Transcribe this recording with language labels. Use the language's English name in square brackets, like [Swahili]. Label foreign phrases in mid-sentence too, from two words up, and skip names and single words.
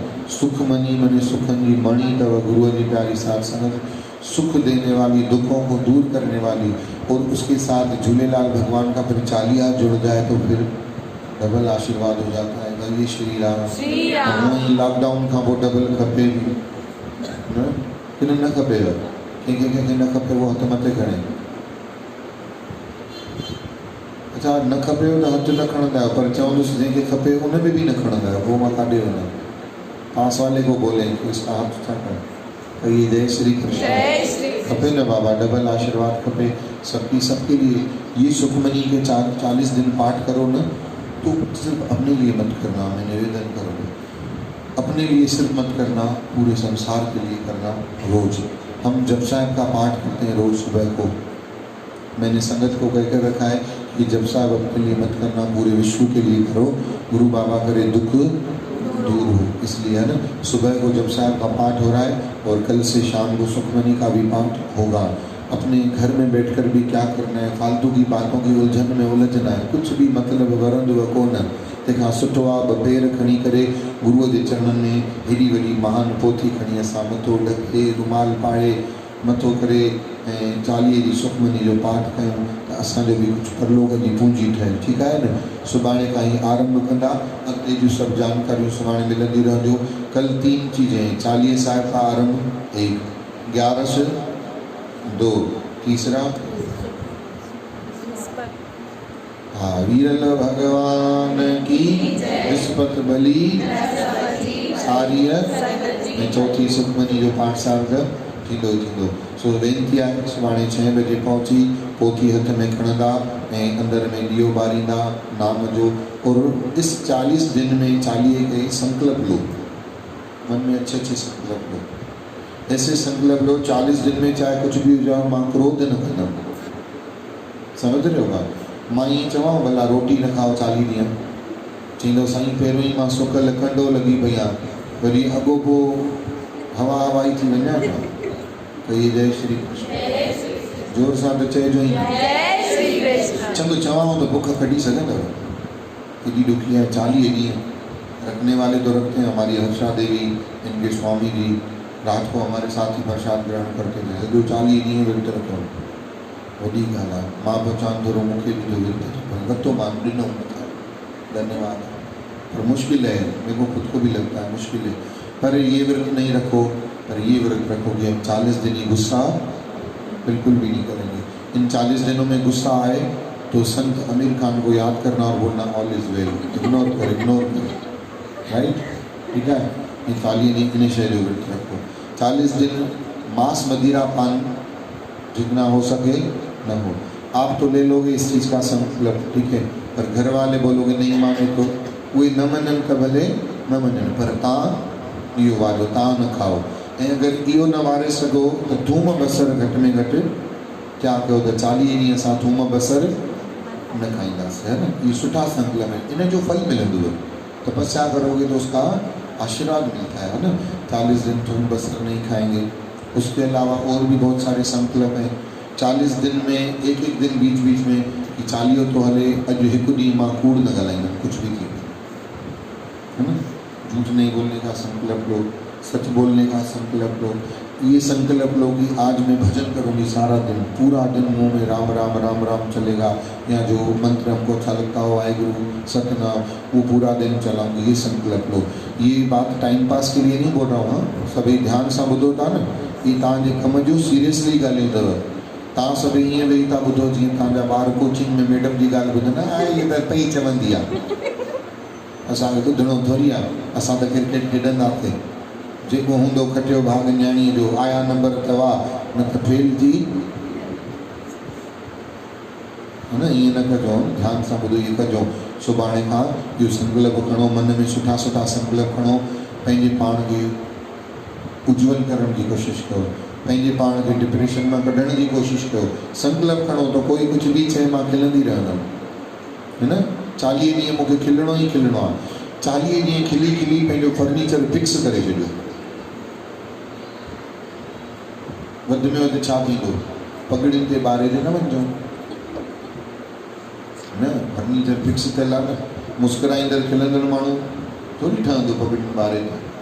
[Hindi] सुखमनी मने सुखंगी मणि तब गुरु की प्यारी साथ संगत, सुख देने वाली, दुखों को दूर करने वाली, और उसके साथ झूलेलाल भगवान का फिर चालिया जुड़ जाए तो फिर डबल आशीर्वाद हो जाता है। ये श्री राम। श्री राम। वहीं लॉकडाउन का वो [Sindhi] डबल खपे भी कि न खपे, कंहिंखे न खपे वो हथ मथे खणे। अच्छा न खपे तो हथ न खणंदा आहियो, पर चवंदुसि जंहिंखे खपे [Hindi] उन में भी [Sindhi] न खणंदा आहियो, पोइ मां काॾे वञा। [Hindi] पास वाले को बोले कि इसका हाथ छा करें। कहिए जय श्री कृष्ण। जय श्री [Sindhi] खपे न बाबा, डबल आशीर्वाद खपे [Hindi] सबके लिए। ये सुखमनी के 40 दिन पाठ करो न, तो सिर्फ अपने लिए मत करना, मैं निवेदन करूँगा, अपने लिए सिर्फ मत करना, पूरे संसार के लिए करना। रोज हम जप साहब का पाठ करते हैं रोज सुबह को। मैंने संगत को कहकर रखा है कि जप साहब अपने लिए मत करना, पूरे विश्व के लिए करो। गुरु बाबा करे दुख दूर हो, इसलिए है ना। सुबह को जप साहब का पाठ हो रहा है और कल से शाम को सुखमनी का भी पाठ होगा। अपने घर में बैठकर भी क्या करना है, फालतू की बातों की उलझन में उलझना है, कुछ भी [Sindhi] मतलब वरंदो कोन। तंहिंखां सुठो आहे 2 पेर खणी करे गुरुअ जे चरणनि में हेॾी वॾी महान पोथी खणी असां मथो ढके, रुमाल पाए मथो करे ऐं 40 जी सुखमनी जो पाठ कयूं त असांजो बि कुझु परलोक जी पूंजी ठहे। ठीकु आहे न। सुभाणे खां ई आरंभ कंदा, अॻिते जूं सभु जानकारियूं सुभाणे मिलंदी रहंदियूं। [Hindi] कल 3 चीज़ें, 40 साहिब का आरंभ 1, 11 2, तीसरा हाँ [Sindhi] वीरल भगवान की विस्पत बली सारीअ ऐं चौथी सुखमनी जो पाठ साहिब थींदो। सो वेनती आहे सुभाणे 6 बजे पहुची पोथी हथ में खणंदा ऐं अंदर में ॾीओ ॿारींदा नाम जो। [Hindi] और इस 40 दिन में 40 के संकल्प लो, मन में अच्छे संकल्प लो। ऐसे संकल्प लो 40 दिन में चाहे कुछ भी हो जाओ, [Sindhi] मां क्रोध न कंदमि। [Hindi] समझ रहे हो? [Sindhi] मां ईअं चवां भला रोटी न खाओ 40 ॾींहं, चईंदो साईं पहिरियों ई मां सुकल कंडो लॻी पई आहे, वरी अॻोपो हवा हवाई थी वञा पिया। [Hindi] कहिए जय श्री कृष्ण। [Sindhi] जोर सां त चइजो ई। [Hindi] जय श्री कृष्ण। [Sindhi] चङो चवां तो बुख कढी सघंदव? केॾी ॾुखी आहे। [Hindi] 40 ॾींहं रखने वाले तो रखते हैं। हमारी हर्षा देवी, इनके स्वामी जी रात को हमारे साथ ही प्रसाद ग्रहण करते थे। [Sindhi] जो 40 ॾींहं विर्त रखो, वॾी ॻाल्हि आहे। मां बचां थोरो मूंखे बि जो विर्त रखो, मां ॾिनो। [Hindi] धन्यवाद। पर मुश्किल है, मेरे को खुद को भी लगता है मुश्किल है। पर ये व्रत नहीं रखो, पर ये व्रत रखोगे हम 40 दिन ही गुस्सा बिल्कुल भी नहीं करेंगे। इन 40 दिनों में गुस्सा आए तो संत आमिर खान को याद करना और बोलना [English] all is well, [Hindi] इग्नोर कर, राइट? ठीक है, ये 40 दिन इन्हें शैली व्रत रखो। 40 दिन मांस मदिरा पान जितना हो सके न हो। आप तो ले लोगे इस चीज़ का संकल्प, ठीक है, पर घर वाले बोलोगे नहीं माने तो [Sindhi] उहे न मनन का भले न मनन, पर तव्हां इहो वारो तव्हां न खाओ। ऐं अगरि इहो न वारे सघो त थूम बसर घटि में घटि क्या कयो त 40 ॾींहं असां थूम बसर न खाईंदासीं, [Hindi] है ना? ये सुठा संकल्प है, [Sindhi] इन जो फल मिलंदो। [Hindi] तपस्या करोगे तो उसका आशीर्वाद मिलता है ना? 40 दिन थूम बसर नहीं खाएंगे। उसके अलावा और भी बहुत सारे संकल्प हैं। 40 दिन में एक दिन बीच बीच में [Sindhi] कि 40 तो हले अॼु हिकु ॾींहुं मां कूड़ न ॻाल्हाईंदुमि, [Hindi] कुछ भी थी, है ना? झूठ नहीं बोलने का संकल्प लो, सच बोलने का संकल्प लो। ये संकल्प लो कि आज मैं भजन करूँगी सारा दिन, पूरा दिन मुंह में राम राम राम राम चलेगा, या जो मंत्र हमको अच्छा लगता हो वाहेगुरु सतनाम, वो पूरा दिन चलाऊंगी। ये संकल्प लो। ये बात टाइम पास के लिए नहीं बोल रहा हूँ, सभी ध्यान से [Sindhi] ॿुधो था न, ये तव्हांजे कम जो सीरियसली ॻाल्हियूं अथव। तव्हां सभई ईअं वेही था ॿुधो जीअं तव्हांजा ॿार कोचिंग में मैडम जी ॻाल्हि ॿुधंदा, इहे त पई चवंदी आहे, असांखे ॿुधणो थोरी आहे, असां त क्रिकेट खेॾंदासीं, जेको हूंदो खटियो भाग न्याणीअ जो, आया नंबर तवा न त फेल थी, है ना? ईअं न कजो, ध्यान सां ॿुधो, इहे कजो। सुभाणे खां इहो संकल्प खणो, मन में सुठा सुठा संकल्प खणो, पंहिंजे पाण खे उज्जवल करण की कोशिश करो, पंहिंजे पाण खे डिप्रेशन में कढण की कोशिश करो। संकल्प खणो तो कोई कुछ भी चए मां खिलंदी रहंदमि, [Hindi] है ना? [Sindhi] 40 ॾींहं मूंखे खिलणो ई खिलणो आहे। 40 ॾींहं खिली खिली पंहिंजो फर्नीचर फिक्स करे छॾियो। वध में वधि छा थींदो? पगड़ियुनि ते ॿारे ते न वञिजो, न? फर्नीचर फिक्स थियल आहे न, मुस्कुराईंदड़ खिलंदड़ माण्हू थोरी ठहंदो पगड़ियुनि ॿारे ते।